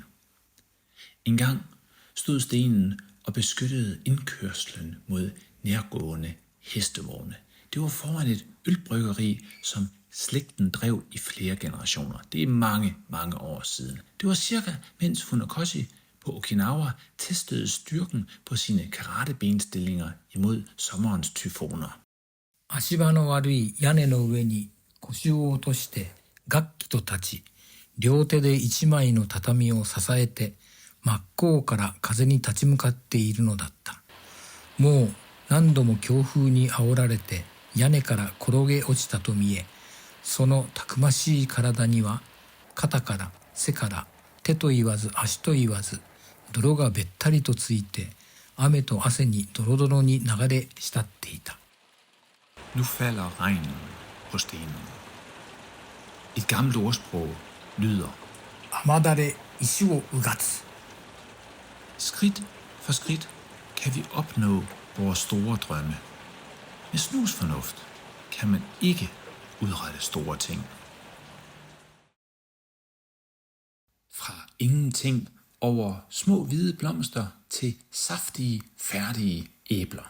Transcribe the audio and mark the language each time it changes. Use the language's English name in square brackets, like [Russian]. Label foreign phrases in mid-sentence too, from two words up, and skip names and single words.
[Danish] En gang stod stenen og beskyttede indkørslen mod nærgående hestevogne. Det var foran et ølbryggeri, som slægten drev i flere generationer. Det er mange, mange år siden. Det var cirka, mens Funakoshi på Okinawa testede styrken på sine karatebenstillinger imod sommerens tyfoner. [Japanese] 足場の悪い屋根の上に腰を落として楽器と立ち、両手で一枚の畳を支えて真っ向から風に立ち向かっているのだった。もう何度も強風に煽られて屋根から転げ落ちたと見え、そのたくましい体には肩から背から手と言わず足と言わず泥がべったりとついて雨と汗にドロドロに流れ浸っていた。 [Danish] Nu falder regnen på stenen. Et gammelt ordsprog lyder: [Japanese] 雨だれ石をうがつ。 [Danish] Skridt for skridt kan vi opnå vores store drømme. Med snusfornuft kan man ikke udrette store ting. Fra ingenting over små hvide blomster til saftige, færdige æbler.